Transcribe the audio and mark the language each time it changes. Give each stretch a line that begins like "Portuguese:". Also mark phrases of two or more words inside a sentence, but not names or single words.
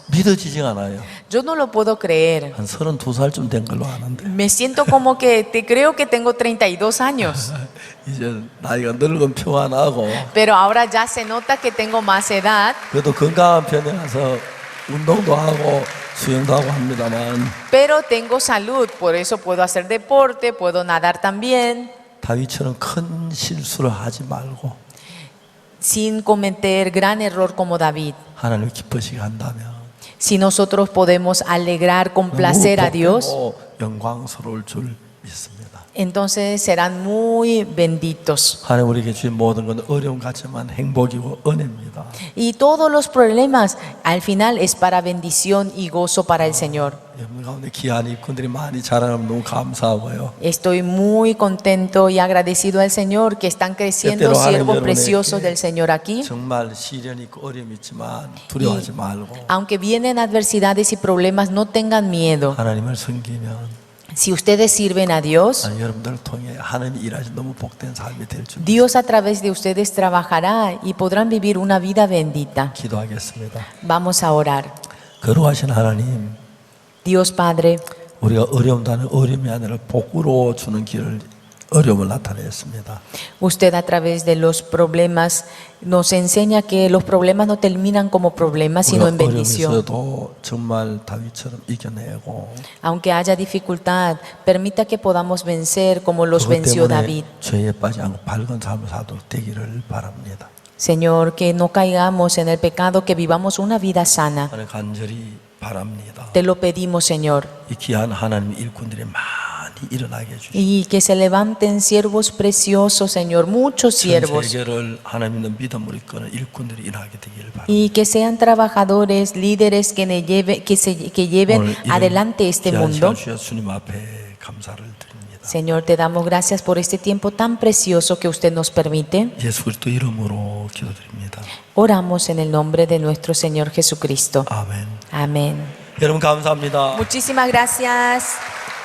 Korean: 믿어지지 않아요.
Spanish: Yo no lo puedo creer.
Korean: 한 32살쯤 된 걸로 아는데
Spanish: Me siento como que te creo que tengo 32 años,
Korean: 이제 나이가 늙은 표가 나고
Spanish: pero ahora ya se nota que tengo más edad,
Korean: 그래도 건강한 편이라서 운동도 하고 수영도 하고 합니다만
Spanish: pero tengo salud, por eso puedo hacer deporte, puedo nadar también,
Korean: 다윗처럼 큰 실수를 하지 말고
Spanish: sin cometer gran error como David.
Korean: 하나님을 기쁘시게 한다면
Spanish: Si nosotros podemos alegrar, complacer a Dios,
Korean: 복되고 영광스러울 줄 믿습니다.
Spanish: entonces serán muy benditos.
Korean: 하나님 우리에게 주신 모든 건 어려움 같지만 행복이고 은혜입니다.
Spanish: Y todos los problemas al final es para bendición y gozo para el Señor.
Korean: 여러분 가운데 귀한 일꾼들이 많이 자라나면 너무 감사하고요.
Spanish: Estoy muy contento y agradecido al Señor que están creciendo
Korean: 때때로 하나님
Spanish: siervos
Korean: 여러분에게
Spanish: preciosos del Señor aquí.
Korean: 정말 시련이 있고 어려움이 있지만 두려워하지 말고
Spanish: Aunque vienen adversidades y problemas, no tengan miedo.
Korean: 하나님을 섬기면
Spanish: Si ustedes sirven a Dios,
Korean: 하나님 여러분들을 통해 하나님이 일하신 너무 복된 삶이 될 줄
Spanish: Dios a través de ustedes trabajará y podrán vivir una vida bendita.
Korean: 기도하겠습니다.
Spanish: Vamos a orar.
Korean: 거룩하신 하나님,
Spanish: Dios Padre,
Korean: 우리가 어려움다는 어려움이 아니라 복으로 주는 길을 어려움을 나타냈습니다.
Spanish: usted a través de los problemas nos enseña que los problemas no terminan como problemas, sino
Korean: 우리가
Spanish: en
Korean: 어려움이
Spanish: bendición.
Korean: 있어도 정말 다윗처럼 이겨내고
Spanish: Aunque haya dificultad, permita que podamos vencer como los
Korean: 그것
Spanish: venció
Korean: 때문에
Spanish: David.
Korean: 죄에 빠지 않고 밝은 삶을 살도록 되기를 바랍니다.
Spanish: Señor, que no caigamos en el pecado, que vivamos una vida sana.
Korean: 하나님 간절히 바랍니다.
Spanish: Te lo pedimos, Señor.
Korean: 이 귀한 하나님 일꾼들이 많이 일어나게 해주시고
Spanish: Y que se levanten siervos preciosos, Señor, muchos
Korean: 전
Spanish: siervos.
Korean: 세계를 하나님 믿는 믿음으로 이끄는 일꾼들이 일어나게 되기를 바랍니다.
Spanish: Y que sean trabajadores, líderes que, que lleven
Korean: 오늘 이런
Spanish: adelante este
Korean: 귀한
Spanish: mundo.
Korean: 시간 주셔서 주님 앞에 감사를 드립니다.
Spanish: Señor, te damos gracias por este tiempo tan precioso que usted nos permite.
Korean: 예수 그리스도 이름으로 기도드립니다.
Spanish: Oramos en el nombre de nuestro Señor Jesucristo.
Korean: 아멘.
Spanish: Amén.
Korean: 여러분 감사합니다.
Spanish: Muchísimas gracias.